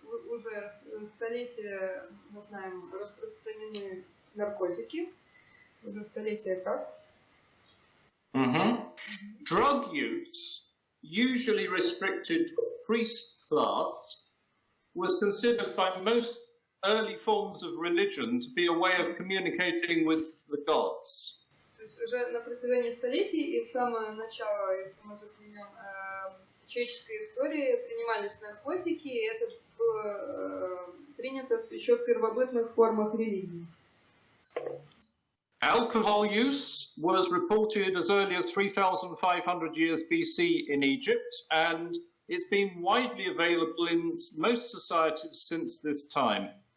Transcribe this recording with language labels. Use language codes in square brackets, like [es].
[ru] Уже столетия, мы знаем, распространены наркотики. Уже столетия как? [en] Drug use, usually restricted to a priest class, was considered by most early forms of religion to be a way of communicating with the gods. [ru] То есть уже на протяжении столетий и в самое начало, если мы заглянем, человеческой истории принимались наркотики, и это было принято еще в первобытных формах религии. [en] Alcohol use was reported as early as 3,500 years BC in Egypt, and it's been widely available in most societies since this time.